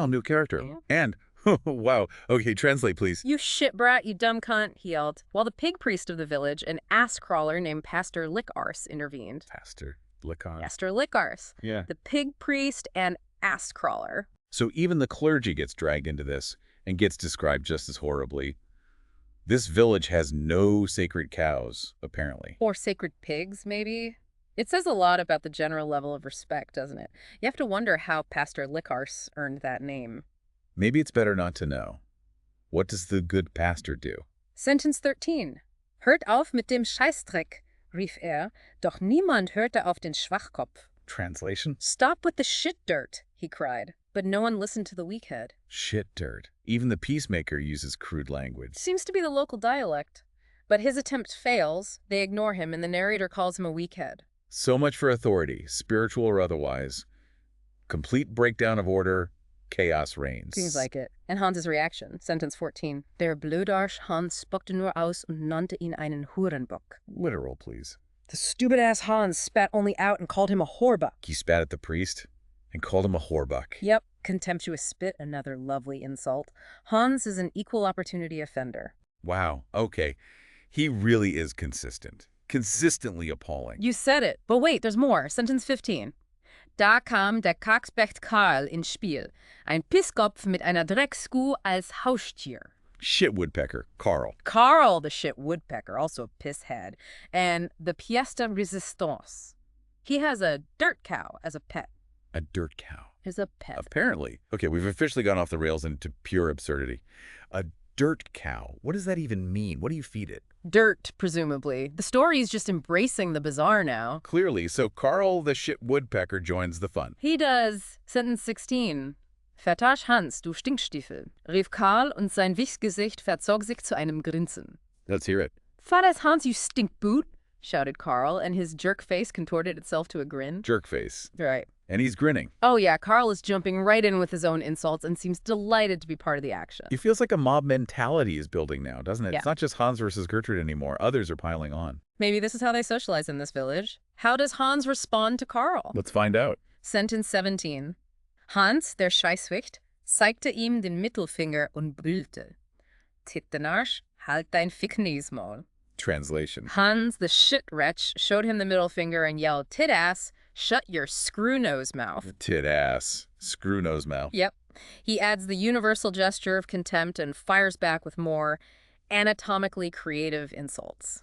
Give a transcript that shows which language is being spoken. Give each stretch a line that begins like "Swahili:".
English: Oh, new character. Yeah. And, wow. Okay, translate, please. You shit brat, you dumb cunt, he yelled, while the pig priest of the village, an ass crawler named Pastor Lickarse, intervened. Pastor Lickarse. Pastor Lickarse. Yeah. The pig priest and ass crawler. So even the clergy gets dragged into this and gets described just as horribly. This village has no sacred cows, apparently. Or sacred pigs, maybe? It says a lot about the general level of respect, doesn't it? You have to wonder how Pastor Lickarse earned that name. Maybe it's better not to know. What does the good pastor do? Sentence 13.
German: Hört auf mit dem Scheißdreck, rief doch niemand hörte auf den Schwachkopf.
English: Translation? Stop with the shit dirt, he cried, but no one listened to the weakhead. Shit dirt. Even the peacemaker uses crude language. Seems to be the local dialect. But his attempt fails, they ignore him, and the narrator calls him a weakhead. So much for authority, spiritual or otherwise. Complete breakdown of order, chaos reigns. Seems like it. And Hans's reaction, sentence 14.
German: Der Blödarsch Hans spuckte nur aus und nannte ihn einen Hurenbock.
English: Literal, please. The stupid-ass Hans spat only out and called him a whorebuck. He spat at the priest and called him a whorebuck. Yep, contemptuous spit, another lovely insult. Hans is an equal opportunity offender. Wow, okay. He really is consistent. Consistently appalling. You said it. But wait, there's more. Sentence 15.
German: Da kam der Kackspecht Karl ins Spiel, ein Pisskopf mit einer Dreckskuh als Haustier.
English: Shit woodpecker, Carl. Carl the shit woodpecker, also a pisshead, and the pièce de résistance. He has a dirt cow as a pet. A dirt cow. As a pet. Apparently. Okay, we've officially gone off the rails into pure absurdity. A dirt cow. What does that even mean? What do you feed it? Dirt, presumably. The story is just embracing the bizarre now. Clearly, so Carl the shit woodpecker joins the fun. He does. Sentence 16.
German: Vertasch Hans, du Stinkstiefel, rief Karl und sein Wichsgesicht verzog sich zu einem Grinsen.
English: Let's hear it. Vertasch Hans, you stinkboot, shouted Carl, and his jerk face contorted itself to a grin. Jerk face. Right. And he's grinning. Oh yeah, Carl is jumping right in with his own insults and seems delighted to be part of the action. It feels like a mob mentality is building now, doesn't it? Yeah. It's not just Hans versus Gertrude anymore. Others are piling on. Maybe this is how they socialize in this village. How does Hans respond to Carl? Let's find out. Sentence 17.
German: Hans, der Scheißwicht, zeigte ihm den Mittelfinger und brüllte. Tittenarsch, halt dein Fickniesmaul.
English: Translation. Hans, the shit wretch, showed him the middle finger and yelled, tit ass, shut your screw nose mouth. Tit ass. Screw nose mouth. Yep. He adds the universal gesture of contempt and fires back with more anatomically creative insults.